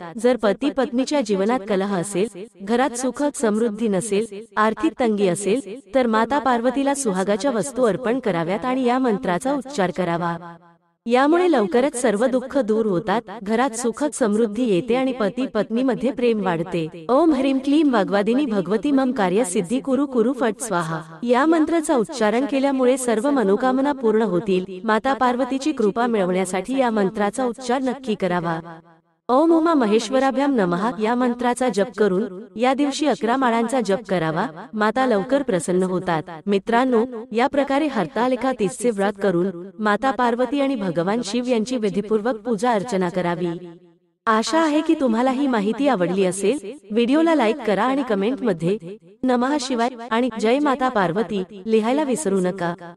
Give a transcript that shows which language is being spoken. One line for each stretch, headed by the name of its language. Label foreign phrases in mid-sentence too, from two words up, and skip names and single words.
Marathi: जर पती पत्नीच्या जीवनात कलह असेल, घरात सुख समृद्धी नसेल, आर्थिक तंगी असेल, तर माता पार्वतीला सुहागाच्या वस्तू अर्पण कराव्यात आणि या मंत्राचा उच्चार करावा। यामुळे लवकरच सर्व दुःख दूर होतात, घरात सुख समृद्धी येते आणि पती पत्नीमध्ये प्रेम वाढते।
Sanskrit: ओम ह्रीं क्लीं वाग्वादिनी भगवती मम कार्य सिद्धी कुरु कुरु फट स्वाहा।
Marathi: या मंत्राचा उच्चारण केल्यामुळे सर्व मनोकामना पूर्ण होतील। माता पार्वतीची कृपा मिळवण्यासाठी या मंत्राचा उच्चार नक्की करावा।
Sanskrit: ओम उमा महेश्वराभ्याम नमः
Marathi: या मंत्राचा जप करून या दिवशी 11 माळांचा जप करावा। माता लवकर प्रसन्न होतात। मित्रांनो, या प्रकारे हरतालिका तीजचे व्रत करून माता पार्वती आणि भगवान शिव यांची विधिपूर्वक पूजा अर्चना करावी। आशा आहे की तुम्हाला ही माहिती आवडली असेल। व्हिडिओला लाईक करा आणि कमेंट मध्ये
Sanskrit: नमः शिवाय
Marathi: आणि जय माता पार्वती लिहायला विसरू नका।